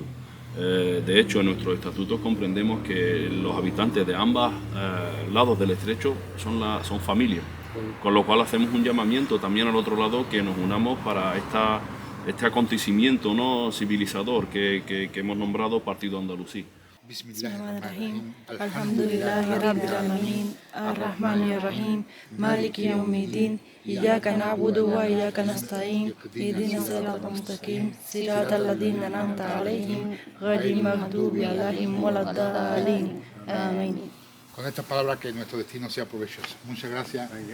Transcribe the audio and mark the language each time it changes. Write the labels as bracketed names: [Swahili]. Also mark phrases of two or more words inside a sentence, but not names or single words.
[Spanish] De hecho, en nuestros estatutos comprendemos que los habitantes de ambos lados del estrecho son familia, con lo cual hacemos un llamamiento también al otro lado que nos unamos para este acontecimiento no civilizador que hemos nombrado Partido Andalusí. [Arabic] بسم الله الرحمن الرحيم. الحمد لله رب العالمين. الرحمن الرحيم. مالك يوم الدين. إياك نعبد وإياك نستعين. اهدنا الصراط المستقيم. صراط الذين أنعمت عليهم غير المغضوب عليهم ولا الضالين. [Spanish] Amén. Con estas palabras que nuestro destino sea provechoso. Muchas gracias.